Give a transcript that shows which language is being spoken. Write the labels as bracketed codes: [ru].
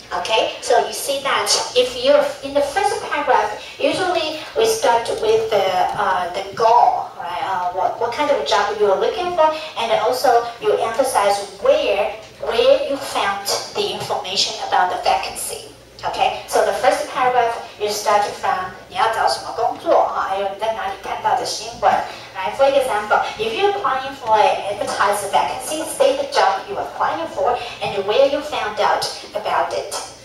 [en] Okay, so you see that if you're in the first paragraph, usually we start with the goal, right? What kind of job you are looking for, and also you emphasize where you found the information about the vacancy. Okay, so the first paragraph you start from [zh] 你要找什么工作啊，还有你在哪里看到的新闻。 [en] Right, for example, if you're applying for an advertised vacancy, state the job you're applying for and where you found out about it.